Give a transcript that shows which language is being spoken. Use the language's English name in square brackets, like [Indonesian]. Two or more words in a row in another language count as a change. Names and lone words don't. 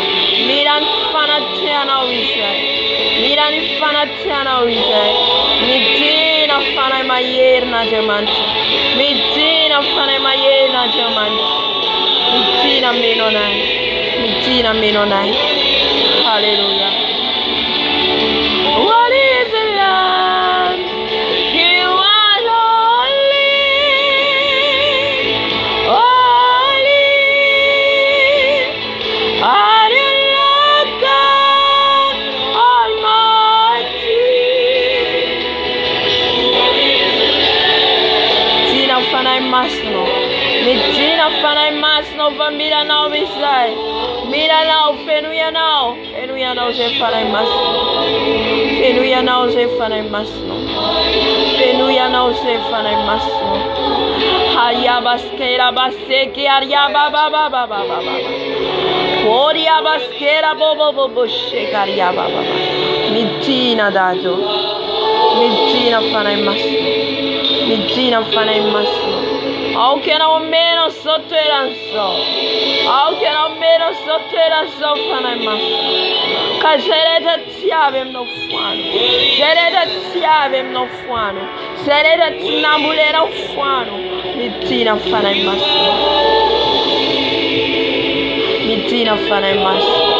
[Malagasy] Mila ny fanatrehanao izay. Mila ny fanatrehanao izay. Midina fanahy maherin'Andriamanitra. Midina fanahy maherin'Andriamanitra. Midina meno anay. Midina meno anay. [English] Hallelujah. What is the Lamb? You are holy. Holy. Are you Lord God Almighty? [Malagasy] Midina fanahy masonao. Midina fanahy masonao fa milanao izay. Milanao feno ianao. Feno ianao zay fanahy masonao. Feno ianao zay fanahy masonao. Feno ianao zay fanahy masonao. Hariabaskera baseke hariaba baba baba baba. Horiabaskera bobo bobo shekaria baba. Midina dajo. Midina fanahy masonao. Midina fanahy masonao. Aoka ianao meno sotto eran'izao. Aoka ianao meno sotto eran'izao fanahy masonao. Ka zay rehetra tsy avy aminao foano. Zay rehetra tsy avy aminao foano. Zay rehetra tsy nambolenao foano. Midina fanahy masonao. Midina fanahy masonao.